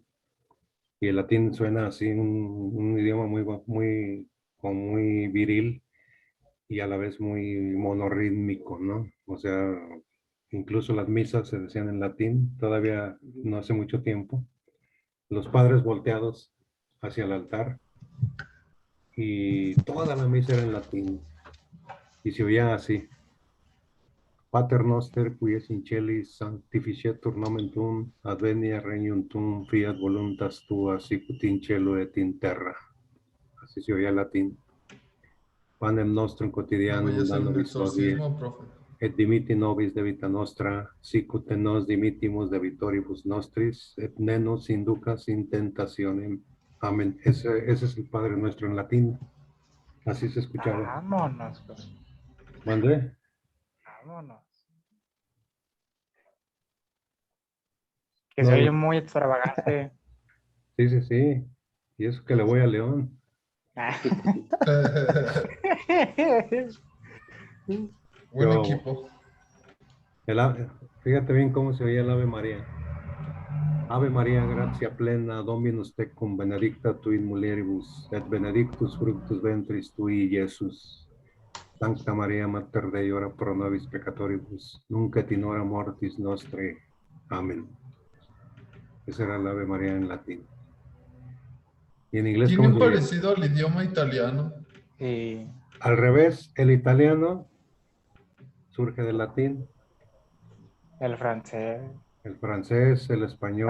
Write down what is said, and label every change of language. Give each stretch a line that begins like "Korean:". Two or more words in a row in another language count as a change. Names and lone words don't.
Spanish: Y el latín suena así, un idioma muy viril y a la vez muy monorrítmico, ¿no? O sea, incluso las misas se decían en latín, todavía no hace mucho tiempo. Los padres volteados hacia el altar y toda la misa era en latín. Y se oía así:
Latin: Pater noster, qui es in celis, sanctificetur nomen tuum, advenia regnum tuum, fiat voluntas tua, sicut in cielo et in terra.
Spanish: Así se oía el latín.
Latin: Panem nostrum
Spanish: No
Latin: quotidianum
Spanish: voy a
Latin: da
Spanish: hacer un
Latin: nobis hodie,
Spanish: exorcismo, profe.
Latin: et dimiti nobis debita nostra, sicut nos dimitimus debitoribus nostris, et ne nos inducas in tentationem.
Spanish: Amén. Ese es el Padre Nuestro en latín. Así se escuchaba. Vámonos, pues. ¿Mandé? Vámonos. Que No, se oye muy extravagante. sí, sí, sí. Y eso que le voy a León. Buen Yo, equipo. fíjate bien cómo se oía el Ave María.
Latin: Ave María, gratia plena, Dominus tecum, benedicta tu in mulieribus, et benedictus fructus ventris tui, Iesus. Sancta María, Mater Dei, ora pro nobis peccatoribus, nunc et in hora mortis nostre.
Spanish: Amén. Esa era el Ave María en latín. ¿Y en inglés cómo Tiene se oía? parecido al idioma italiano. Sí. Al revés, el italiano surge del latín, El francés, el francés, el español,